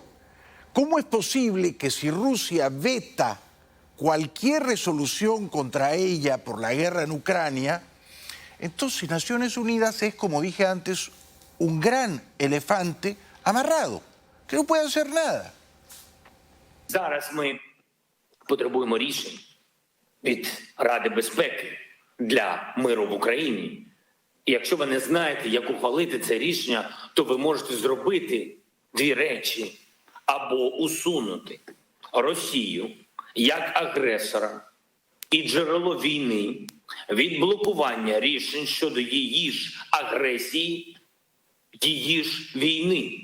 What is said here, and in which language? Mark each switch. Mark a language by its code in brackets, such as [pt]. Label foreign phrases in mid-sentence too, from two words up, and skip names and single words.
[es] ¿Cómo es posible que si Rusia veta cualquier resolución contra ella por la guerra en Ucrania, Entonces Naciones Unidas es, como dije antes, un gran elefante amarrado, que no puede hacer nada. [uk] Зараз ми потребуємо рішень від Ради безпеки для миру в Україні. І якщо ви не знаєте, як ухвалити це рішення, то ви можете зробити дві речі. Або усунути Росію як агресора і джерело війни від блокування рішень щодо її ж агресії, її ж війни.